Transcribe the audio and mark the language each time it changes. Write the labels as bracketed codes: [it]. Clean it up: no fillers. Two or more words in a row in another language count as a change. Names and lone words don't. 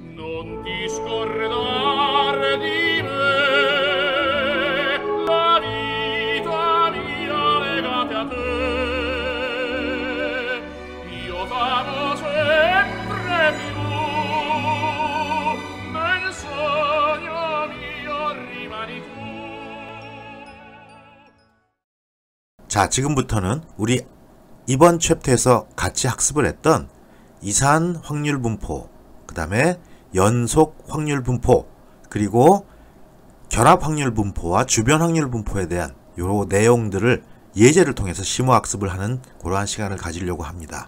[it] Non ti scordar di me, la vita mia legata a te. Io t'amo sempre più, nel sogno mio rimani tu. [ko] 자, 지금부터는 우리 이번 챕터에서 같이 학습을 했던 이산 확률 분포, 그 다음에 연속 확률 분포, 그리고 결합 확률 분포와 주변 확률 분포에 대한 요 내용들을 예제를 통해서 심화 학습을 하는 그러한 시간을 가지려고 합니다.